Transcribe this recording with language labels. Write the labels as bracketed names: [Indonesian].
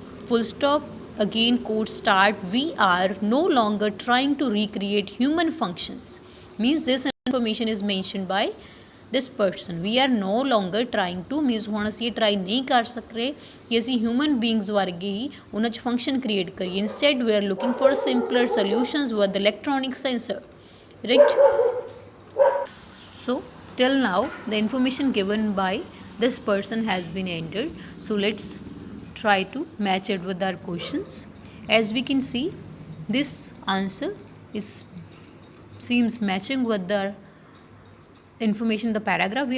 [English] Full stop, again quote start. We are no longer trying to recreate human functions, means this information is mentioned by this person. We are no longer trying to, means [Punjabi] ਹੁਣ ਅਸੀਂ ਇਹ try ਨਹੀਂ ਕਰ ਸਕ ਰਹੇ ਕਿ ਅਸੀਂ human beings ਵਰਗੇ ਹੀ ਉਹਨਾਂ 'ਚ ਫੰਕਸ਼ਨ ਕ੍ਰੀਏਟ ਕਰੀਏ। [English] Instead we are looking for simpler solutions with electronic sensor, right? So till now the information given by this person has been entered, so let's try to match it with our questions. As we can see, this answer seems matching with the information in the paragraph.